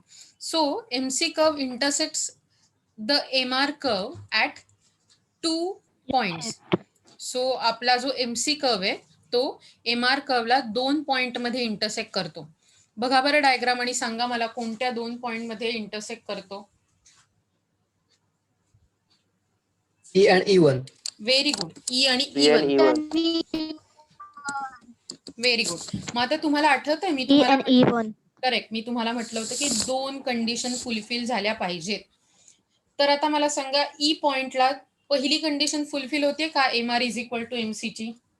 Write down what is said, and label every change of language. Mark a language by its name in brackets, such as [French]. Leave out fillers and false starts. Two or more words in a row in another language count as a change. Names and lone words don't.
[English] so MC curve intersects the MR curve at 2 points. [Marathi] सो आपला जो [English] MC curve [Marathi] आहे तो एमआर कर्वला 2 पॉइंट मध्ये इंटरसेक्ट करतो. बघा बरं डायग्राम आणि सांगा मला कोणत्या 2 पॉइंट मध्ये इंटरसेक्ट करतो? [English] E and E1. very good. [Marathi] ई आणि [English] E and E1. E1. very good. [Marathi] मग आता तुम्हाला आठवतंय मी [English] E [Marathi] तुम्हाला [English] and E1. [Marathi] करेक्ट, मी तुम्हाला म्हटलं होतं की 2 [English] condition fulfil [Marathi] झाल्या पाहिजेत. तर आता मला सांगा ई पॉइंटला पहिली [English] condition fulfil [Marathi] होते का [English] MR is equal to MC [Marathi] ची?